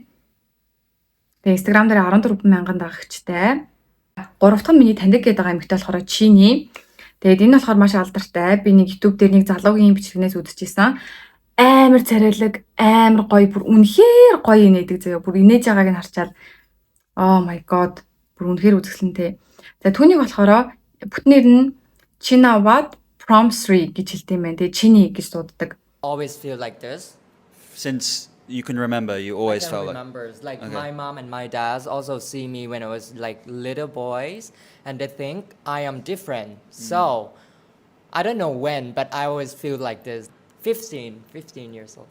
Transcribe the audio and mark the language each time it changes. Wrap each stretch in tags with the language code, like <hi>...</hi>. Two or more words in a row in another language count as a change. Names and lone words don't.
<mn>Тэгээ Instagram дээр 14,000 дагагчтай. Гурав дахь нь миний таньдаг гэдэг эмэгтэй болохоор Chini. Тэгээд энэ болохоор маш алдартай. Би нэг YouTube дээр нэг залуугийн бичлэгнээс үзчихсэн. Амар царайлаг, амар гоё, бүр үнэхээр гоё инээдэг заяа. Бүр инээж байгааг нь харчаад</mn> <en>oh my god,</en> <mn>бүр үнэхээр үзэсгэлэнтэй. За түүнийг болохоор бүтнээр нь Chinawad Promsri гэж хэлдэг юм байна. Тэгээ Chini гэж дууддаг.</mn> <en>Always feel like this. Since you can remember, you always I felt can like. remember. Like Okay. my mom and my dad also see me when I was like little boys, and they think I am different. So I don't know when, but I always feel like this. 15 years old.</en>